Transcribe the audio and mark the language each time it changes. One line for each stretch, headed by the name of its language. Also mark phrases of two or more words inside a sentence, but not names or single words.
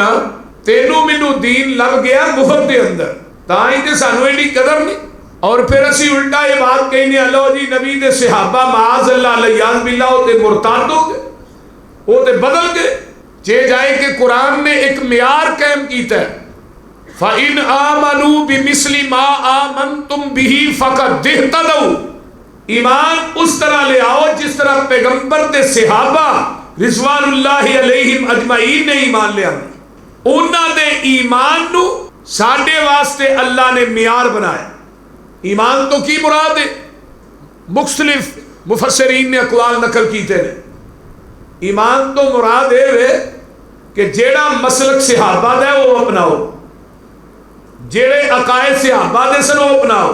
Punjabi: تینو مینو دین لگ گیا مفت کے اندر، تائی تے سانوں ایڈی قدر نہیں. اور پھر اسی الٹا یہ بات کہنے، لو جی نبی دے صحابہ
Arabic: معاذ الله لياذ بالله
Punjabi: تے مرتد ہو گئے، وہ تے بدل گئے. جے جائے کہ قرآن نے اک معیار قائم کیتا ہے,
Arabic: فإن آمنوا بمثل ما آمنتم به فقد اهتدوا.
Punjabi: ایمان اس طرح لے آؤ جس طرح پیغمبر دے صحابہ
Arabic: رضوان الله عليهم أجمعين
Punjabi: نے ایمان لیا. انہاں دے ایمان نوں ساڈے واسطے اللہ نے معیار بنایا. ایمان تو کی مراد ہے? مختلف مفسرین نے اقوال نقل کیتے نے. ایمان تو مراد ہے کہ جیہڑا مسلک صحابہ دا او اپناؤ، جیہڑے عقائد صحابہ دے سن او اپناؤ.